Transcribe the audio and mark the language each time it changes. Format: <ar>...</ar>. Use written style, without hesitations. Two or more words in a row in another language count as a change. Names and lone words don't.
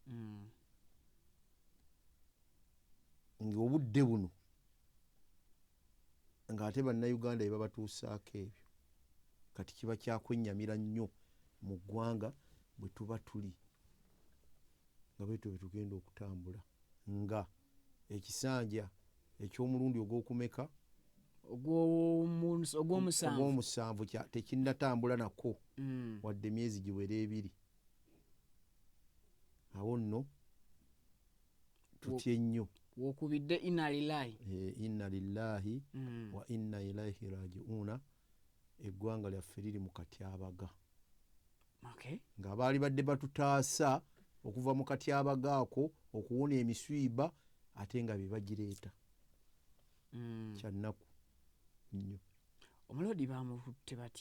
<lg>ng'obudde buno ng'ate bannayuganda bye babatuusaako ebyo kati kiba kyakwennyamira nnyo mu ggwanga bwe tuba tuli nga bwetyo bwe tugenda okutambula nga ekisanja eky'omulundi ogw'okumeka ogw'omusanvu tekinnatambula nako wadde emyezi giwera 2. Awo nno tutye nnyo</lg> <ar>wokubidde إنا لله وإنا إليه راجعون.</ar> <lg>Eggwanga lyaffe liri mu katyabaga nga baali badde batutaasa okuva mu katyabaga ako okuwona emiswiba ate nga bebagireeta kyannaku nnyo. Omulodi bamukutte batya?</lg>